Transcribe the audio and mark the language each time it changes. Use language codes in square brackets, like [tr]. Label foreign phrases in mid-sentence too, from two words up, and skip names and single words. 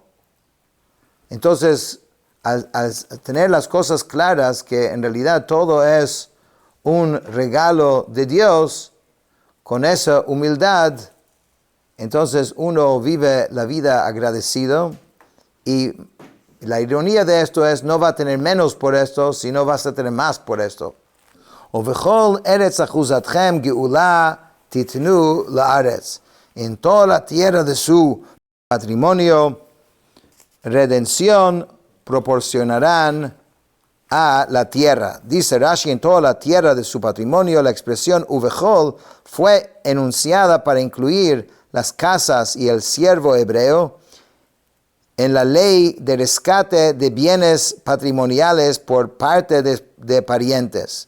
[es] Entonces, al tener las cosas claras, que en realidad todo es un regalo de Dios, con esa humildad, entonces uno vive la vida agradecido, y la ironía de esto es, no va a tener menos por esto, sino vas a tener más por esto. [he] ובכל ארץ אחזתכם גאלה תתנו לארץ. [es] En toda la tierra de su patrimonio, redención proporcionarán a la tierra. Dice Rashi, en toda la tierra de su patrimonio. La expresión uvechol fue enunciada para incluir las casas y el siervo hebreo en la ley de rescate de bienes patrimoniales por parte de parientes.